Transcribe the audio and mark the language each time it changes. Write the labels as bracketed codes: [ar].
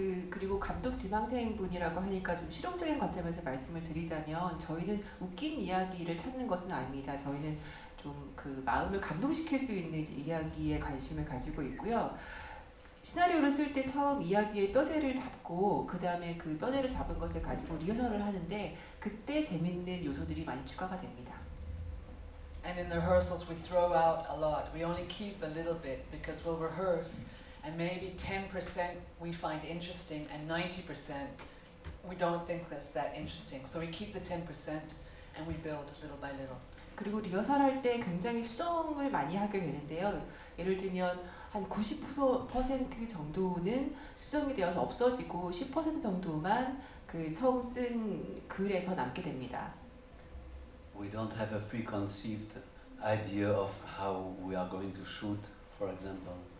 [ko] 그리고 감독 지망생분이라고 하니까 좀 실용적인 관점에서 말씀을 드리자면 저희는 웃긴 이야기를 찾는 것은 아닙니다. 저희는 좀 그 마음을 감동시킬 수 있는 이야기에 관심을 가지고 있고요. 시나리오를 쓸 때 처음 이야기의 뼈대를 잡고 그 다음에 그 뼈대를 잡은 것을 가지고 리허설을 하는데 그때 재밌는 요소들이 많이 추가가 됩니다. [en] And in the rehearsals we throw out a lot. We only keep a little bit because we'll rehearse and maybe 10% we find interesting and 90% we don't think that's that interesting. So we keep the 10% and we build little by little. [ko] 그리고 리허설할 때 굉장히 수정을 많이 하게 되는데요. 예를 들면 한 90% 정도는 수정이 되어서 없어지고 10% 정도만 그 처음 쓴 글에서 남게 됩니다. [en] We don't have a preconceived idea of how we are going to shoot, for example.